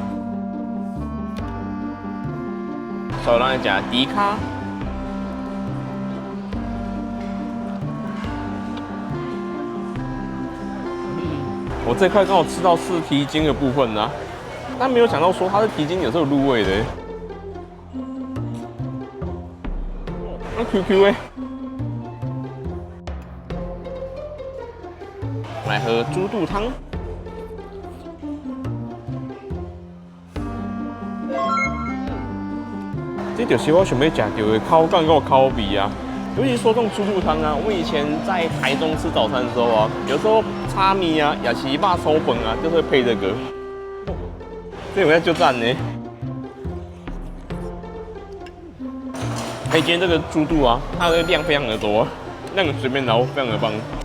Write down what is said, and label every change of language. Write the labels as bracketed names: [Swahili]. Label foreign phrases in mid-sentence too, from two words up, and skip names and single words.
[Chinese] 稍微讓人家迪卡，我這塊剛好吃到是蹄筋的部分啊，但沒有想到說它的蹄筋有這種入味的，那 QQ 哎，來喝豬肚湯。這就是我想要吃到的口感跟口味啊，尤其說這種豬肚湯啊，我以前在台中吃早餐的時候啊，有時候炒米啊，也是肉炒飯啊，就是會配這個，這有就讚呢。今天這個豬肚啊，它的量非常的多，量隨便撈，非常的棒。